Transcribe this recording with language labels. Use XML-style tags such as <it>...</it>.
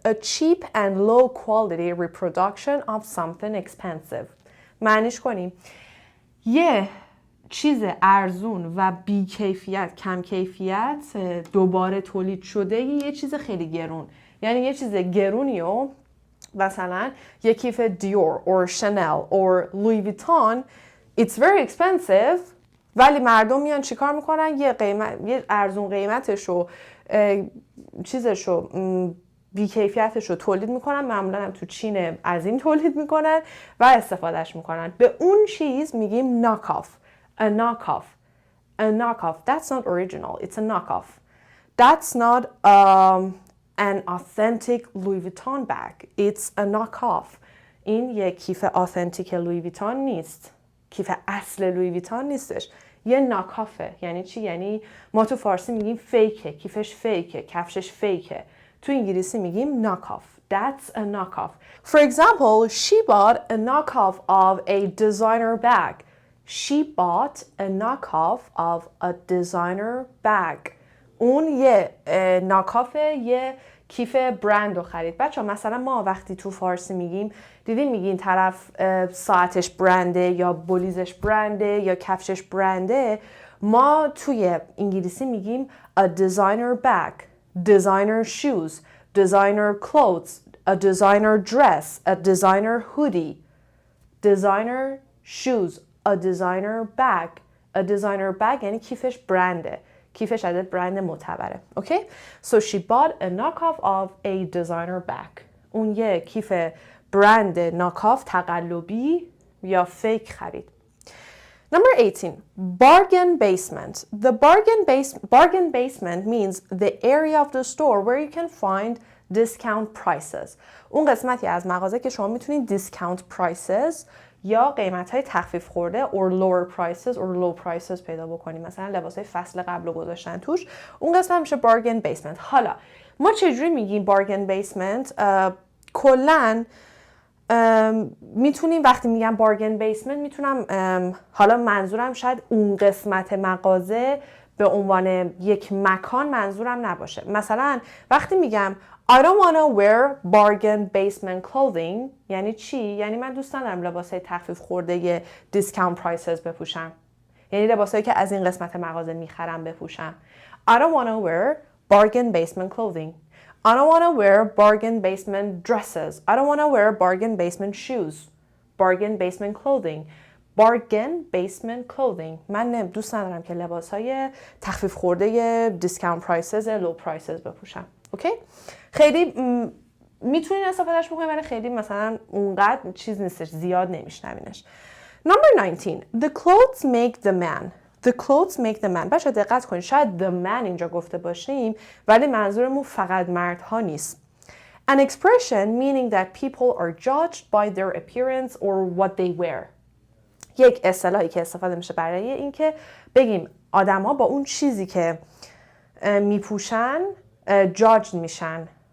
<en>A cheap and low quality reproduction of something expensive.</en> <fa>معنیش کنیم یه چیز ارزون و بی کیفیت، کم کیفیت دوباره تولید شده یه چیز خیلی گرون. یعنی یه چیز گرونی و مثلا یه کیف دیور</fa> <en>or Chanel or Louis Vuitton it's very expensive</en> <fa>ولی مردم میان چیکار میکنن یه ارزون قیمتشو چیزشو بیکیفیتشو تولید میکنن، معمولا هم تو چین عظیم تولید میکنن و استفادهش میکنن. به اون چیز میگیم knock off.</fa> <en>A knock off. A knock off. That's not original. It's a knock off. That's not an authentic Louis Vuitton bag. It's a knock off.</en> <fa>این یه کیف آثنتیک لویی ویتون نیست. کیف اصل لویی ویتون نیستش. یه ناکافه. یعنی چی؟ یعنی ما تو فارسی میگیم فیکه، کیفش فیکه، کفشش فیکه. تو انگلیسی میگیم knockoff.</fa> <en>That's a knockoff. For example, she bought a knockoff of a designer bag. She bought a knockoff of a designer bag.</en> <fa>اون یه ناکافه، یه کیف برند رو خرید. بچه مثلا ما وقتی تو فارسی میگیم دیدین میگین طرف ساعتش برنده یا بلیزش برنده یا کفشش برنده، ما توی انگلیسی میگیم</fa> <en>a designer bag, designer shoes, designer clothes, a designer dress, a designer hoodie, designer shoes, a designer bag.</en> <fa>A designer bag یعنی کیفش برنده. کیفش از برند معتبره.</fa> <en>Okay? So she bought a knockoff of a designer bag.</en> <fa>اون یه کیف برند ناکاف تقلبی یا فیک خرید.</fa> <en>Number 18. Bargain basement. The bargain basement means the area of the store where you can find discount prices.</en> <fa>اون قسمتی از مغازه که شما میتونید discount prices یا قیمت‌های تخفیف خورده</fa> <en>or lower prices or low prices</en> <fa>پیدا بکنیم. مثلا لباسای فصل قبل رو گذاشتن توش. اون قسمت میشه bargain basement. حالا ما چجوری میگیم bargain basement؟ کلاً میتونیم وقتی میگم bargain basement میتونم حالا منظورم شاید اون قسمت مغازه به عنوان یک مکان منظورم نباشه. مثلا وقتی میگم</fa> <en>I don't want to wear bargain basement clothing</en> <fa>یعنی چی؟ یعنی من دوست ندارم لباسای تخفیف خورده discount prices بپوشم. یعنی لباسایی که از این قسمت مغازه میخرم بپوشم.</fa> <en>I don't want to wear bargain basement clothing. I don't want to wear bargain basement dresses. I don't want to wear bargain basement shoes. Bargain basement clothing. Bargain basement clothing.</en> <fa>من دوست ندارم که لباسهای تخفیف خورده</fa> <en>discount prices low prices</en> <fa>بپوشم. اوکی؟ خیلی میتونین استفادهش بکنین ولی خیلی مثلا اونقدر چیز نیستش، زیاد نمیشنوینش.</fa> <en>Number 19. The clothes make the man. The clothes make the man.</en> <fa>بچه دقت کنید، شاید the man اینجا گفته باشیم ولی منظورمون فقط مردها نیست.</fa> <en>An expression meaning that people are judged by their appearance or what they wear.</en> <fa>یک اصطلاحی که استفاده میشه برای این که بگیم آدما با اون چیزی که میپوشن جاج میشن.</fa>